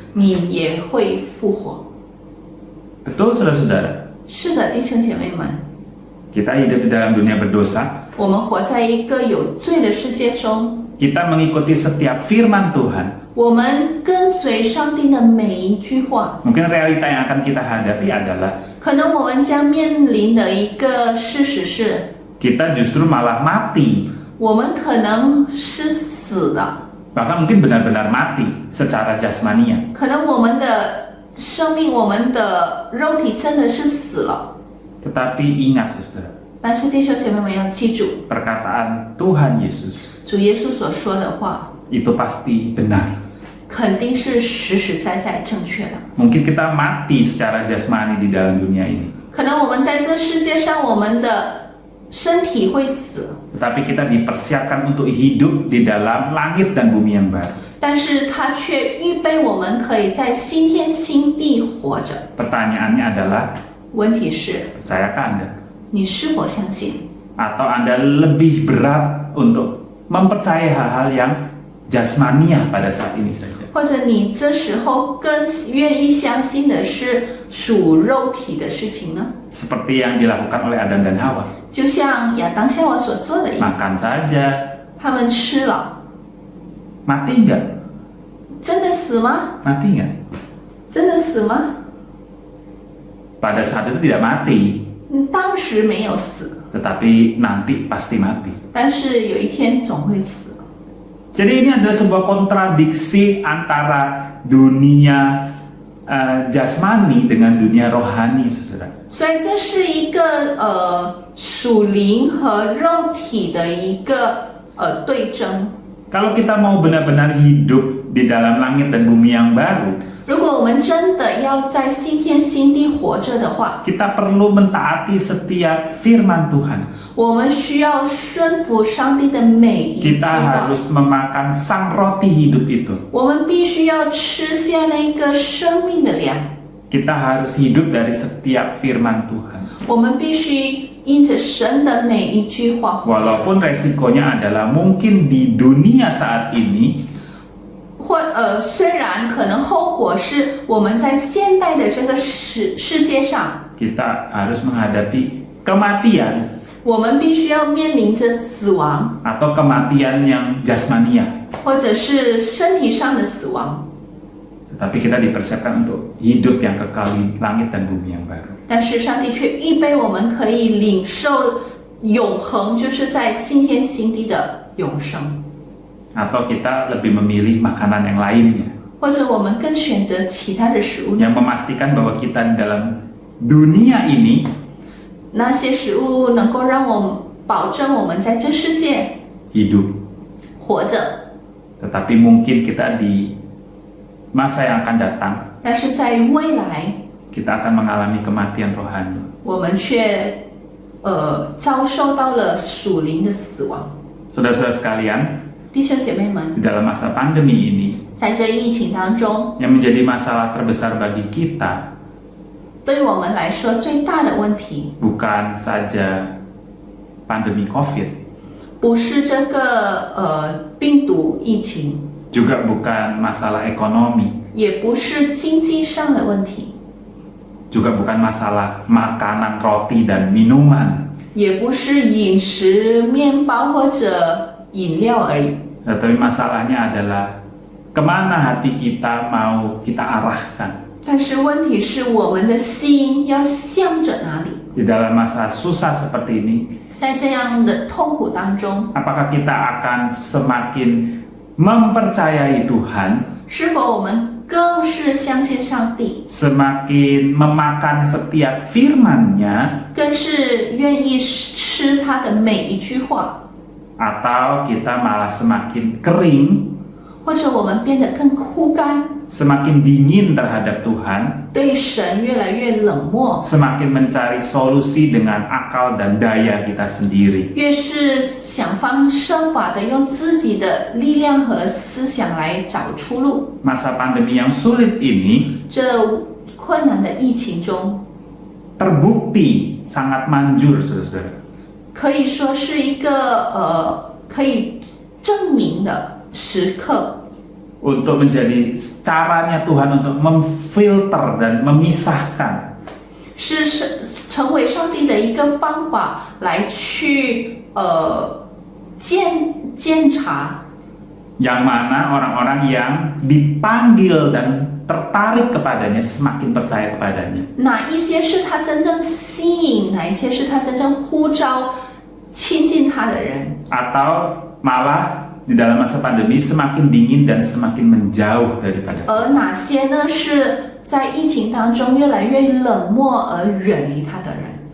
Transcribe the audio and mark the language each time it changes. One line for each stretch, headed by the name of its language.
Chinese: 你也会复活。
Indonesian: Betul, saudara-saudara?
Chinese: 是的，弟兄姐妹们，
Indonesian: Kita hidup di dalam dunia berdosa.
Chinese: 我们活在一个有罪的世界中，
Indonesian: Kita mengikuti setiap firman Tuhan.
Chinese: 我们跟随上帝的每一句话。
Indonesian: Mungkin realita yang akan kita hadapi adalah
Chinese: 可能我们将面临的一个事实是，
Indonesian: kita justru malah mati.
Chinese: 我们可能是死的，
Indonesian: bahkan mungkin benar-benar mati secara jasmania.
Chinese: 可能我们的生命，我们的肉体真的是死了。
Indonesian: Tetapi ingat saudara,
Chinese: 但是弟兄姐妹们要记住，
Indonesian: perkataan Tuhan Yesus
Chinese: 主耶稣所说的话，
Indonesian: itu pasti benar.
Chinese: 肯定是实实在在正确的。
Indonesian: Mungkin kita mati secara jasmani di dalam dunia ini,
Chinese: 可能我们在这世界上，我们的身体会死，
Indonesian: tetapi kita dipersiapkan untuk hidup di dalam langit dan bumi yang baru.
Chinese: 但是他却预备我们可以在新天新地活着。
Indonesian: Pertanyaannya adalah,
Chinese: 问题是，
Indonesian: percayakah Anda?
Chinese: 你是否相信？
Indonesian: Atau Anda lebih berat untuk mempercayai hal-hal yang jasmaniah pada saat ini saja?
Chinese: 或者你这时候更愿意相信的是属肉体的事情呢？
Indonesian: Seperti yang dilakukan oleh Adam dan Hawa.
Chinese: 就像亚当夏娃所做的一样，
Indonesian: Makan saja,
Chinese: 他们吃了，
Indonesian: mati nggak?
Chinese: 真的死吗？
Indonesian: Mati nggak?
Chinese: 真的死吗？
Indonesian: Pada saat itu tidak mati,
Chinese: 当时没有死，
Indonesian: tetapi nanti pasti mati.
Chinese: 但是有一天总会死。
Indonesian: Jadi ini adalah sebuah kontradiksi antara dunia jasmani dengan dunia rohani, saudara.
Chinese: 所以这是一个属灵和肉体的一个对争。
Indonesian: Kalau kita mau benar-benar hidup di dalam langit dan bumi yang baru,
Chinese: 如果我们真的要在新天新地活着的话，
Indonesian: kita perlu mentaati setiap firman Tuhan.
Chinese: 我们需要顺服上帝的每一句
Indonesian: Kita
Chinese: 话。
Indonesian: harus memakan sang roti hidup itu.
Chinese: 我们必须要吃下那个生命的粮，
Indonesian: Kita harus hidup dari setiap firman Tuhan.
Chinese: 我们必须因着神的每一句话活着。
Indonesian: Walaupun resikonya adalah mungkin di dunia saat ini
Chinese: 虽然可能后果是我们在现代的这个世界上，
Indonesian: kita harus menghadapi kematian
Chinese: 我们必须要面临着死亡，
Indonesian: atau kematian yang jasmania.
Chinese: 或者是身体上的死亡。
Indonesian: Tetapi kita dipersiapkan untuk hidup yang kekal di langit dan bumi yang baru.
Chinese: 但是上帝却预备我们可以领受永恒，就是在新天新地的永生。
Indonesian: Atau kita lebih memilih makanan yang lainnya
Chinese: 或者我们更选择其他的食物，
Indonesian: yang memastikan bahwa kita di dalam dunia ini
Chinese: 那些食物能够让我们保证我们在这世界
Indonesian: hidup.
Chinese: 活着，
Indonesian: Tetapi mungkin kita di masa yang akan datang
Chinese: 但是在未来
Indonesian: kita akan mengalami kematian rohani.
Chinese: 我们却遭受到了属灵的死亡。
Indonesian: Saudara-saudara sekalian,
Chinese: 弟兄姐妹们，
Indonesian: di dalam masa pandemi ini
Chinese: 在这疫情当中，
Indonesian: yang menjadi masalah terbesar bagi kita
Chinese: 对我们来说最大的问题
Indonesian: bukan saja pandemi COVID,
Chinese: 不是这个病毒疫情，
Indonesian: juga bukan masalah ekonomi,
Chinese: 也不是经济上的问题，
Indonesian: juga bukan masalah makanan, roti, dan minuman.
Chinese: 也不是饮食、面包或者饮料而已。
Indonesian: Tetapi masalahnya adalah kemana hati kita mau kita arahkan.
Chinese: 但是问题是，我们的心要向着哪里？
Indonesian: Di dalam masa susah seperti ini,
Chinese: 在这样的痛苦当中，
Indonesian: apakah kita akan semakin mempercayai Tuhan,
Chinese: 是否我们更是相信上帝，
Indonesian: semakin memakan setiap firman-Nya,
Chinese: 更是愿意吃他的每一句话，
Indonesian: atau kita malah semakin kering,
Chinese: 或者我们变得更枯干，
Indonesian: semakin dingin terhadap Tuhan,
Chinese: 对神越来越冷漠，
Indonesian: semakin mencari solusi dengan akal dan daya kita sendiri.
Chinese: 越是想方设法的用自己的力量和思想来找出路。
Indonesian: Masa pandemi yang sulit ini
Chinese: 这困难的疫情中，
Indonesian: terbukti sangat manjur, saudara.
Chinese: 可以说是一个可以证明的时刻，
Indonesian: Untuk menjadi caranya Tuhan untuk memfilter dan memisahkan
Chinese: 是成为上帝的一个方法来去检查，
Indonesian: yang mana orang-orang yang dipanggil dan tertarik kepadanya semakin percaya kepadanya.
Chinese: 哪一些是他真正吸引，哪一些是他真正呼召亲近他的人，
Indonesian: atau malah di dalam masa pandemi semakin dingin dan semakin menjauh daripada.
Chinese: 而哪些呢是在疫情当中越来越冷漠而远离他的人？